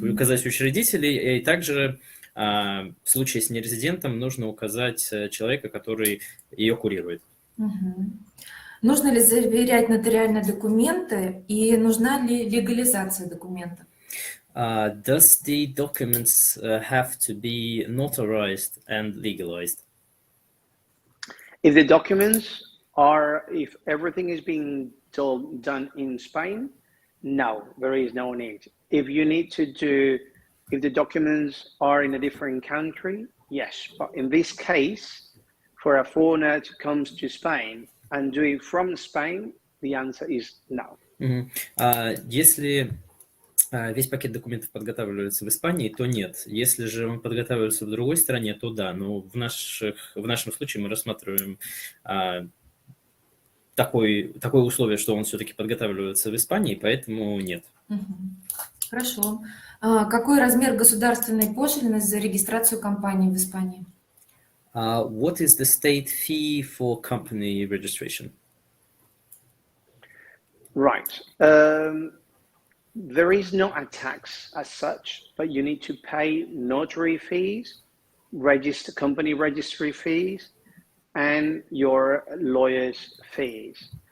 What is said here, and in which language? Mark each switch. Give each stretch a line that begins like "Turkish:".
Russian: Указать учредителей, и также в случае с нерезидентом нужно указать человека, который ее курирует. Нужно ли заверять нотариальные документы и нужна ли легализация документов?
English: Does the documents have to be notarized and legalized? If the documents are, if everything is being done in Spain, no, there is no need. If you need to do, if the documents are in a different country, yes. But in this case, for a foreigner to come to Spain and do it from Spain, the answer is no.
Russian: Если весь пакет документов подготавливается в Испании, то нет. Если же он подготавливается в другой стране, то да. Но в нашем случае мы рассматриваем такое условие, что он все-таки подготавливается в Испании, поэтому нет. Хорошо. Какой размер государственной пошлины за регистрацию компании в Испании?
English: What is the state fee for company registration? Right. There is no a tax as such, but you need to pay notary fees, company registry fees, and your lawyer's fees.